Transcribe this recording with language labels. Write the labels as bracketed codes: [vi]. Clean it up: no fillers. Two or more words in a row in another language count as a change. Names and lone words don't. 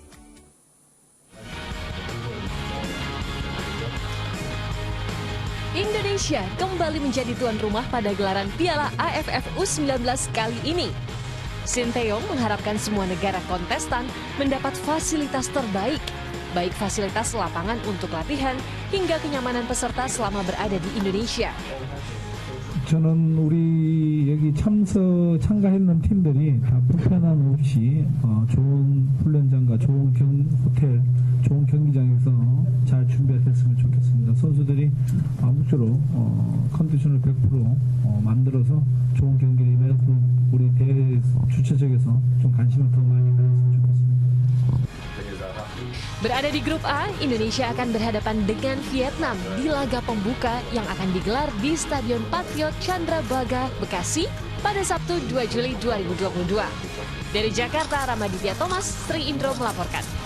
[id] Indonesia kembali menjadi tuan rumah pada gelaran Piala AFF U19 kali ini. Sinteyong mengharapkan semua negara kontestan mendapat fasilitas terbaik, baik fasilitas lapangan untuk latihan hingga kenyamanan peserta selama berada di Indonesia. [ko] 저는 우리 여기 참가했는 팀들이 다 불편함 없이 좋은 훈련장과 좋은 호텔, 좋은 경기장에서 잘 준비됐으면 좋겠습니다. 선수들이 아무쪼록 컨디션을 100% 만들어서 좋은 경기를 임해서 우리 대회 주최 측에서 좀 관심을 더 많이 가졌으면 좋겠습니다. [id] Berada di grup A, Indonesia akan berhadapan dengan Vietnam di laga pembuka yang akan digelar di Stadion Patriot Candrabaga, Bekasi pada Sabtu 2 Juli 2022. Dari Jakarta, Ramaditya Thomas, Sri Indro melaporkan.